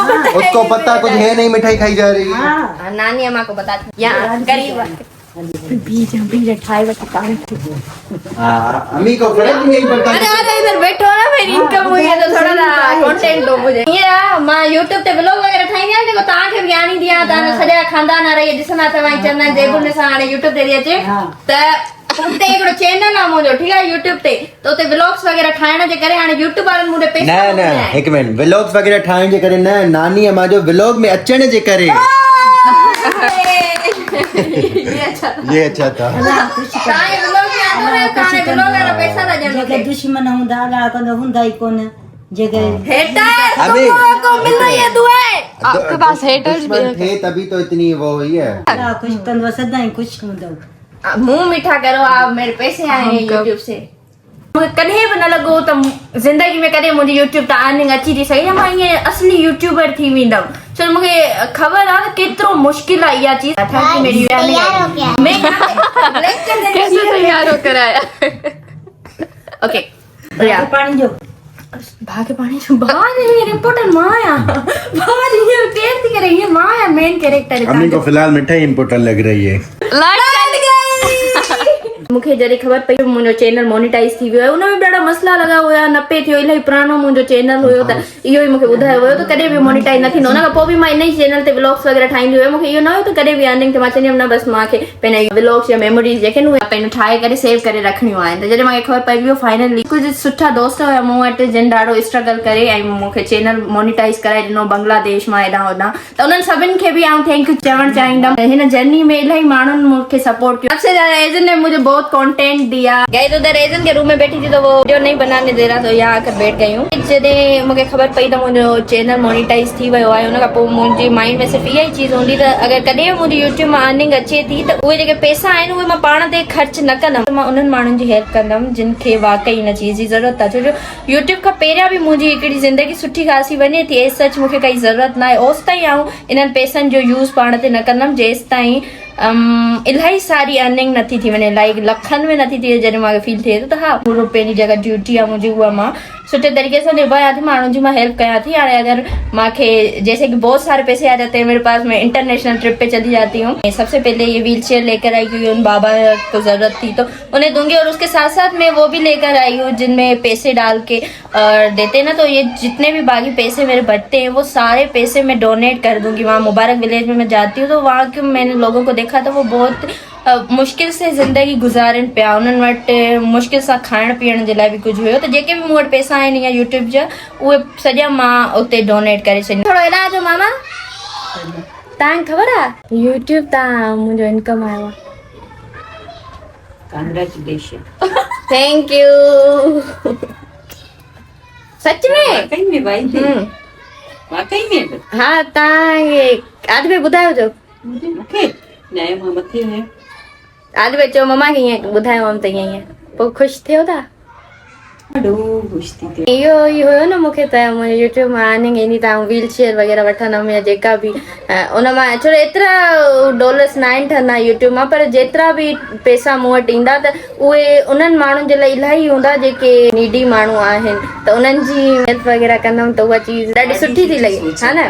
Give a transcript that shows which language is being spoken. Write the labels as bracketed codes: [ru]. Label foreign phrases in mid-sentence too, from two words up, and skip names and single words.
[hi] पता कुछ है नहीं, मिठाई खाई जा रही है। नानी अम्मा को बताती यहाँ करीब अम्मी को फर्क नहीं पड़ता। अरे अरे इधर बैठो ना, मेरी इनकम हुई है तो थोड़ा सा कंटेंट दो मुझे। [sd] ये मां YouTube ते व्लॉग वगैरह ठाईंदी आ, जेको तां खे ज्ञान ही दिया, तां सॼा खानदान रही ॾिसंदा तव्हां चवंदा देबुल ने सां हाणे YouTube ते दी अचे त उते हिकिड़ो चैनल आहे मुंहिंजो, ठीकु आहे, YouTube ते त उते व्लॉग्स वगैरह ठाहिण जे करे हाणे YouTube वारनि मूंखे पैसा न न हिकु मिनट, व्लॉग्स वग़ैरह ठाहिण जे करे न, नानी मां जो व्लॉग में अचण जे करे। [hi] ये अच्छा था। [sd] तांजे व्लॉग में आंदो न, तांजे व्लॉग वारा पैसा था ॾियनि जेके दुश्मन हूंदा ॻाल्हि कंदा हूंदा ई कोन, जेके हेटर [hi] अबे को मिल रही है दुआएं। आपके पास हेटर्स भी दुश्मन थे तभी तो इतनी वो हुई है। [sd] कुछ कंदो सदाई कुछ हूंदो। [hi] मुंह मीठा करो, आप मेरे पैसे आए हैं YouTube से। [sd] मूंखे कॾहिं बि न लॻो त ज़िंदगी में कॾहिं मुंहिंजी YouTube तां अर्निंग अची थी सघे, मां ईअं असली यूट्यूबर थी वेंदमि। छो मूंखे ख़बर आहे त केतिरो मुश्किल आहे इहा चीज़। [hi] मेरी मैं कैसे तैयार होकर आया? ओके [sd] पानी जो भागे पानी जो बाहर इम्पोर्टेंट मां आया, बाहर ये केयर थी करे, ये मां है [en] main character. [hi] अम्मी को फिलहाल मिठाई इम्पोर्टेंट लग रही है। [sd] मूंखे जॾहिं ख़बर पई मुंहिंजो चैनल मोनिटाइज थी वियो आहे, उनमें ॾाढा मसला लॻा हुया, न पे थियो, इलाही पुराणो मुंहिंजो चैनल हुयो, त इहो ई मूंखे ॿुधायो हुयो त कॾहिं बि मोनिटाइज न थींदो। उन खां पोइ बि मां इन ई चैनल ते व्लॉग्स वग़ैरह ठाहींदी हुयमि, मूंखे इहो न हुयो त कॾहिं बि अर्निंग ते मां चवंदी हुयमि न, बसि मूंखे पंहिंजा व्लॉग्स या मेमोरीज़ जेके न उहे पंहिंजो ठाहे करे सेव करे रखणियूं आहिनि। त जॾहिं मूंखे ख़बर पई वियो फाइनली, कुझु सुठा दोस्त हुया मूं वटि जिन ॾाढो स्ट्रगल करे ऐं मूंखे चैनल मोनिटाइज कराए ॾिनो बांग्लादेश मां हेॾां होॾां, त उन्हनि सभिनि खे बि आउं [en] thank you [sd] चवणु चाहींदमि। हिन जर्नी में इलाही माण्हुनि मूंखे सपोर्ट कयो। [hi] सबसे ज़्यादा एजन ने मुझे बहुत कंटेंट दिया। गए तो उधर एजन के रूम में बैठी थी तो वो वीडियो नहीं बनाने दे रहा, तो यहाँ आकर बैठ गई हूँ। [sd] जॾहिं मूंखे ख़बर पई त मुंहिंजो चैनल मोनिटाइज थी वियो आहे, उन खां पोइ मुंहिंजे माइंड में सिर्फ़ु इहा ई चीज़ हूंदी त अगरि कॾहिं मुंहिंजी यूट्यूब मां अर्निंग अचे थी त उहे जेके पैसा आहिनि उहे मां पाण ते ख़र्च न कंदमि, मां उन्हनि माण्हुनि जी हेल्प कंदमि जिन खे वाकई हिन चीज़ जी ज़रूरत आहे। छो जो यूट्यूब खां पहिरियां बि मुंहिंजी हिकिड़ी ज़िंदगी सुठी ख़ासी वञे थी, एज सच मूंखे काई ज़रूरत न आहे। ओसि ताईं आऊं इन्हनि पैसनि जो यूज़ पाण ते न कंदमि जेसि ताईं इलाही सारी अर्निंग नथी थी वञे, लाइक लखनि में नथी थी। जॾहिं मूंखे फील थिए थो त हा पूरो पंहिंजी जगह ड्यूटी आहे मुंहिंजी, उहा मां सुठे तरीके से निभाया थी, माण्हुनि जी मां हेल्प कयां थी। हाणे अगर मूंखे [hi] जैसे कि बहुत सारे पैसे आ जाते हैं मेरे पास, मैं [en] international trip [hi] पे चली जाती हूँ। सबसे पहले ये [en] wheel chair [hi] लेकर आई क्योंकि उन बाबा को जरूरत थी तो उन्हें दूंगी, और उसके साथ साथ मैं वो भी लेकर आई हूँ जिनमें पैसे डाल के देते ना, तो ये जितने भी बाकी पैसे मेरे बचते हैं वो सारे पैसे मैं डोनेट कर दूंगी। वहाँ मुबारक विलेज में मैं जाती हूँ तो वहाँ के मैंने लोगों को देखा था वो बहुत मुश्किल से ज़िंदगी [sd] गुज़ारनि पिया, उन्हनि वटि मुश्किल सां खाइण पीअण जे लाइ बि कुझु हुयो, त जेके बि मूं वटि पैसा आहिनि या यूट्यूब जा उहे सॼा मां उते डोनेट करे छॾिया। थोरो हेॾां अचो मामा, तव्हांखे ख़बर आहे यूट्यूब तां मुंहिंजो इनकम आयो आहे? कांग्रेचुलेशन। [en] thank you. [sd] सच में? वाकई में भाई, वाकई में? हा, तव्हां आज बि ॿुधायो जो मूंखे न मां मथे आहियां। आज बि चयो मम्मा खे ईअं ॿुधायो हुअमि त ईअं पोइ ख़ुशि थियो था? ॾाढो ख़ुशि थी थिए। इहो ई हुयो न मूंखे त मुंहिंजे यूट्यूब मां अर्निंग ईंदी त [en] wheel chair [sd] वग़ैरह वठंदमि या जेका बि उन मां, छो एतिरा डॉलर्स न आहिनि ठहंदा यूट्यूब मां, पर जेतिरा बि पैसा मूं वटि ईंदा त उहे उन्हनि माण्हुनि जे लाइ इलाही हूंदा जेके नीडी माण्हू आहिनि, त उन्हनि जी हेल्प वग़ैरह कंदमि त उहा चीज़ ॾाढी सुठी थी लॻे, हा न?